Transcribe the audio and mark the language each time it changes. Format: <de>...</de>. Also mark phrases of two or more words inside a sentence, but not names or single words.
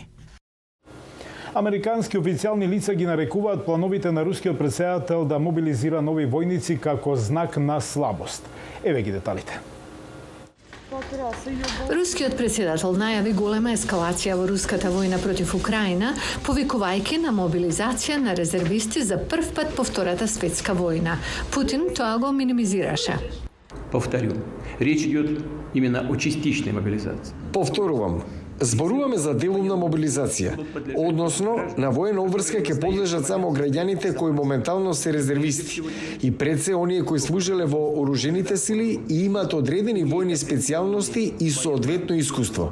<mk>Американски официјални лица ги нарекуваат плановите на рускиот председател да мобилизира нови војници како знак на слабост. Еве ги деталите. Рускиот претседател најави голема ескалација во руската војна против Украина, повикувајќи на мобилизација на резервисти за прв пат по Втората светска војна. Путин тоа го минимизираше.</mk> <ru>Повторю, речь идет именно о частичной мобилизации.</ru> <mk>Повторувам, зборуваме за делумна мобилизација, односно на воена обврска ќе подлежат само граѓаните кои моментално се резервисти и пред се оние кои служеле во оружените сили и имаат одредени војни специјалности и соодветно искуство.</mk>